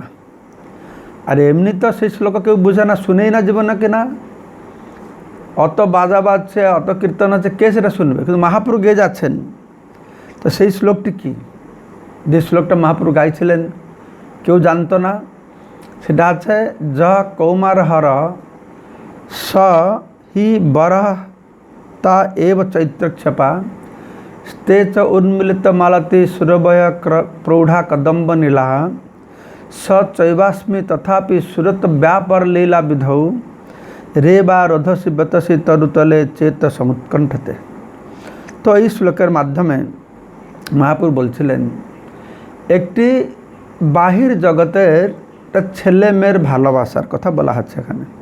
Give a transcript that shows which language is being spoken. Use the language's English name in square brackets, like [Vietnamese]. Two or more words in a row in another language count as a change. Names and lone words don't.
[Bangla] আর এমনি তো সেই শ্লোক কেউ বুঝে না, শুনেই না জীবনে কিনা, অত বাজা বাজছে, অত কীর্তন হচ্ছে, কে সেটা শুনবে? কিন্তু মহাপ্রভু গেয়ে যাচ্ছেন। তো সেই শ্লোকটি কি, যে শ্লোকটা মহাপ্রভু গাইছিলেন কেউ জানতো না, সেটা আছে [Sanskrit] য কৌমার হর স হি বরহ তা এব চৈত্রক্ষেপা স্তে চ উন্মিলিত মালতি সুরভয় প্রৌঢ়া কদম্ব নীলা স চৈবাস্মি তথাপি সুরত ব্যাপার লীলা বিধৌ রে বা রোধসি বেতসি তরুতলে চেত সমুৎকণ্ঠতে। [Bangla] তো এই শ্লোকের মাধ্যমে মহাপ্রভু বলছিলেন একটি বাহির জগতের একটা ছেলে মেয়ের ভালোবাসার কথা বলা হচ্ছে এখানে।